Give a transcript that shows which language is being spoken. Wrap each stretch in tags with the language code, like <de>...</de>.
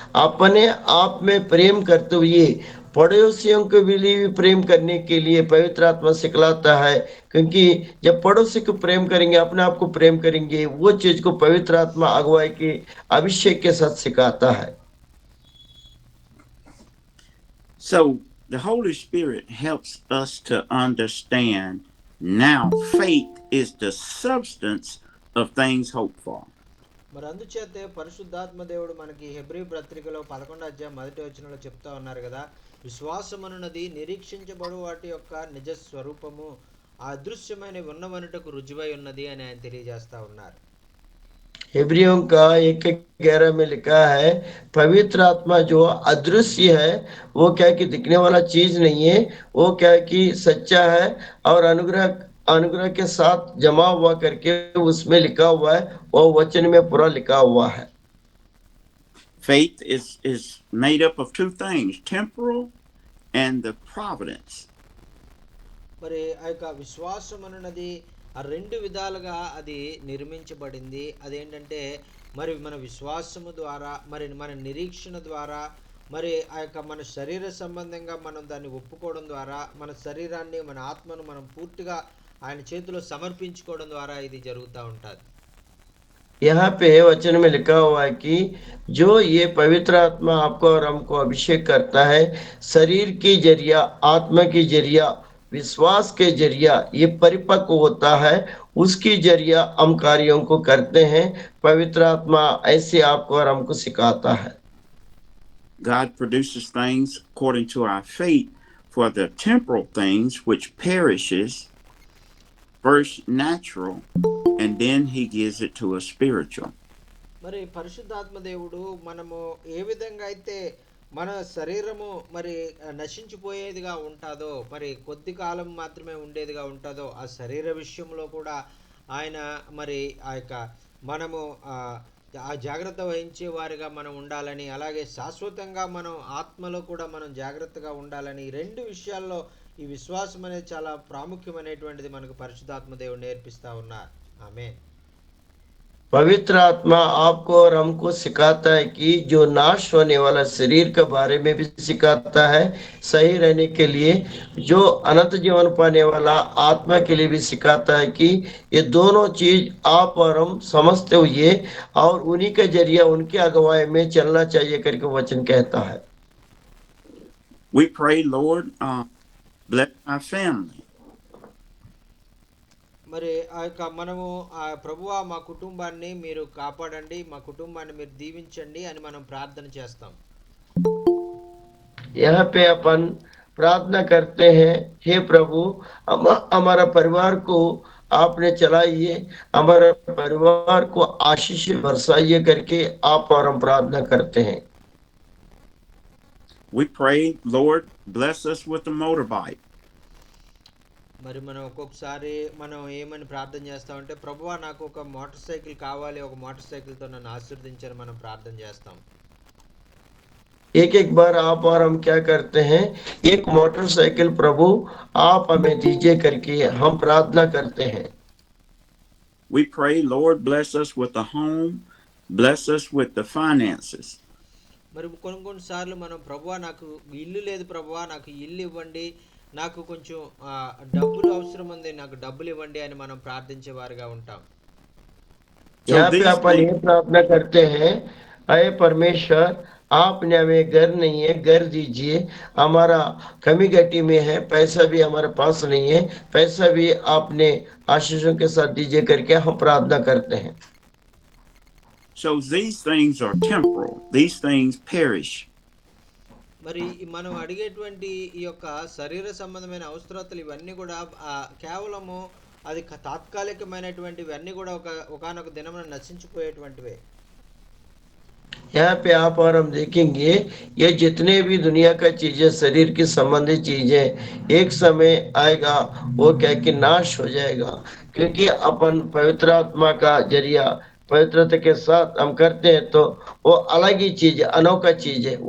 <hi>अपने आप में प्रेम करते हुए पड़ोसियों के लिए भी प्रेम करने के लिए पवित्र आत्मा सिखलाता है, क्योंकि जब पड़ोसी को प्रेम करेंगे अपने आप को प्रेम करेंगे, वो चीज को पवित्र आत्मा अगुवाई के अभिषेक के साथ सिखाता है।</hi> <en>So the Holy Spirit helps us to understand now faith is the substance of things hoped for.</en> <te>మరి అందుచేతే పరిశుద్ధాత్మ దేవుడు మనకి హెబ్రీ పత్రికలో 11వ అధ్యాయం 1వ వచనంలో చెప్తా ఉన్నారు కదా, విశ్వాసమనున్నది నిరీక్షించబడు వాటి యొక్క నిజ స్వరూపము, అదృశ్యమైన ఉన్నవనుటకు రుజువై ఉన్నది అని ఆయన తెలియజేస్తా ఉన్నారు.</te> <hi>इब्रियों का 1:11 में लिखा है, पवित्र आत्मा जो अदृश्य है वो क्या कि दिखने वाला चीज नहीं है, वो क्या कि सच्चा है और अनुग्रह के साथ जमा हुआ करके उसमें लिखा हुआ है, वो वचन में पूरा लिखा हुआ है।</hi> <en>Faith is made up of two things, temporal and the providence.</en> <te>మరి ఆ యొక్క విశ్వాసం అన్నది ఆ రెండు విధాలుగా అది నిర్మించబడింది. అదేంటంటే మరి మన విశ్వాసము ద్వారా, మరి మన నిరీక్షణ ద్వారా, మరి ఆ యొక్క మన శరీర సంబంధంగా మనం దాన్ని ఒప్పుకోవడం ద్వారా, మన శరీరాన్ని మన ఆత్మను మనం పూర్తిగా ఆయన చేతిలో సమర్పించుకోవడం ద్వారా ఇది జరుగుతూ ఉంటుంది.</te> <hi>यहाँ पे वचन में लिखा हुआ है कि जो ये पवित्र आत्मा आपको और हमको अभिषेक करता है, शरीर के जरिया, आत्मा के जरिया, विश्वास के जरिया ये परिपक्व होता है, उसकी जरिया हम कार्यों को करते हैं। पवित्र आत्मा ऐसे आपको और हमको सिखाता है।</hi> <en>God produces things according to our faith for the temporal things which perishes, first natural, and then he gives it to us spiritual.</en> <te>మరి పరిశుద్ధాత్మ దేవుడు మనము ఏ విధంగా అయితే మన శరీరము మరి నశించిపోయేదిగా ఉంటుందో, మరి కొద్ది కాలం మాత్రమే ఉండేదిగా ఉంటుందో, ఆ శరీర విషయంలో కూడా ఆయన మరి ఆ యొక్క మనము ఆ జాగ్రత్త వహించే వారిగా మనం ఉండాలని, అలాగే శాశ్వతంగా మనం ఆత్మలో కూడా మనం జాగ్రత్తగా ఉండాలని, రెండు విషయాల్లో ఈ విశ్వాసం అనేది చాలా ప్రాముఖ్యమైనటువంటిది మనకు పరిశుద్ధాత్మ దేవుడు నేర్పిస్తా ఉన్నారు. ఆమేన్.</te> <hi>पवित्र आत्मा आपको और हमको सिखाता है कि जो नाश होने वाला शरीर के बारे में भी सिखाता है, सही रहने के लिए जो अनंत जीवन पाने वाला आत्मा के लिए भी सिखाता है कि ये दोनों चीज आप और हम समझते हुए और उन्हीं के जरिए उनकी अगुवाई में चलना चाहिए करके वचन कहता है।</hi> <en>We pray, Lord, bless our family.</en> <te>మరి ఆ యొక్క మనము ఆ ప్రభువా మా కుటుంబాన్ని మీరు కాపాడండి, మా కుటుంబాన్ని మీరు దీవించండి అని మనం ప్రార్థన చేస్తాం.</te> <hi>यहाँ पे अपन प्रार्थना करते हैं, हे प्रभु हमारा परिवार को आपने चलाइए, हमारे परिवार को आशीष बरसाइए करके आप और हम प्रार्थना करते हैं।</hi> <en>We pray, Lord, bless us with a motorbike.</en> <te>మరి మనం ఒక్కొక్కసారి మనం ఏమని ప్రార్థన చేస్తామంటే, ప్రభువా నాకు ఒక మోటార్ సైకిల్ కావాలి, ఒక మోటార్ సైకిల్తో నన్ను ఆశీర్వదించని మనం ప్రార్థన చేస్తాం.</te> <hi>एक बार आप और हम क्या करते हैं, एक मोटरसाइकिल प्रभु आप हमें दीजिए करके हम प्रार्थना करते हैं।</hi> <en>We pray, Lord, bless us with a home, bless us with the finances.</en> <te>మరి కొన్నిసార్లు మనం ప్రభువా నాకు ఇల్లు లేదు, ప్రభువా నాకు ఇల్లు ఇవ్వండి, నాకు కొంచెం డబ్బులు అవసరం ఉంది, నాకు డబ్బులు ఇవ్వండి అని మనం ప్రార్థించే వారిగా ఉంటాం.</te> <hi>यहाँ पे अपन ये प्रार्थना करते हैं, अय परमेश्वर आपने हमें घर नहीं है, घर दीजिए। हमारा कमी घटी में है, पैसा भी हमारे पास नहीं है, पैसा भी आपने आशीषों के साथ दीजिए करके हम प्रार्थना करते हैं।</hi> <en>So these things are temporal. These things perish.</en> <te>మరి మనం అడిగేటువంటి ఈ యొక్క శరీర సంబంధమైన అవసరతలు ఇవన్నీ కూడా కేవలము అది తాత్కాలికమైనటువంటివి అన్నీ కూడా ఒకానొక దినమున నశించిపోయేటువంటివే.</te> <hi>यहाँ पे आप और हम देखेंगे ये जितने भी दुनिया का चीजें, शरीर की संबंधित चीजें, एक समय आएगा वो क्या कि नाश हो जाएगा, क्योंकि अपन पवित्र आत्मा का जरिया पवित्रता के साथ हम करते हैं तो वो अलग ही चीज है, अनोखा चीज है।</hi>